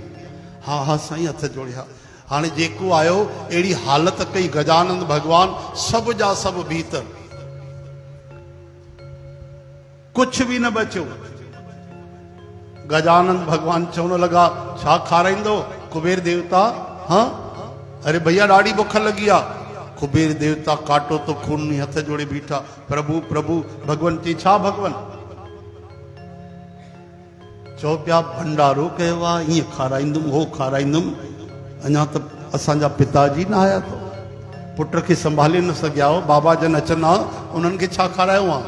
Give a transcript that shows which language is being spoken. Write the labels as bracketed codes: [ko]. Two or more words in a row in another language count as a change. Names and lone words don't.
[sd] हा हा साईं हथ जोड़िया। हाणे जेको आयो अहिड़ी हालत कई गजानंद भगवान, सभु जा सभु भीतर, कुछ भी न बचो। गजानंद भगवान चवण लॻा, छा खाराईंदो कुबेर देवता? हाँ अरे भैया ॾाढी बुख लॻी आहे। कुबेर देवता काटो तो खून हथ जोड़े बीठा, प्रभु प्रभु। भगवान चई छा भगवान? चओ पिया भंडारो कयो आहे, ईअं खाराईंदुमि हो खाराईंदुमि, अञा त असांजा पिताजी न आया तो, पुट खे संभाले न सघिया हो, बाबा जन अचनि उन्हनि खे छा खारायो आहे?